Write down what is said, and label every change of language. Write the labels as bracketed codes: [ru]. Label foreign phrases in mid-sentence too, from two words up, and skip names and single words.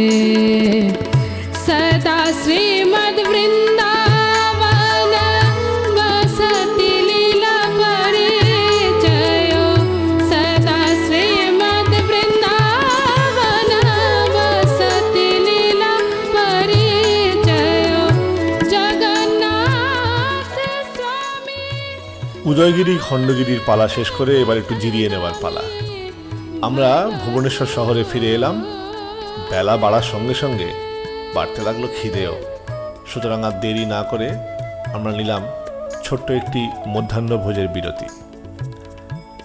[sa] सदा श्रीमद्वृन्दावन वसति लीला परिचयो सदा श्रीमद्वृन्दावन वसति लीला परिचयो जगन्नाथ स्वामी। [bn] উদয়গিরি খণ্ডগিরির পালা শেষ করে এবার একটু জিরিয়ে নেওয়ার পালা। আমরা ভুবনেশ্বর শহরে ফিরে এলাম। বেলা বাড়ার সঙ্গে সঙ্গে বাড়তে লাগলো খিদেও। সুতরাং আর দেরি না করে আমরা নিলাম ছোট্ট একটি মধ্যাহ্নভোজের বিরতি।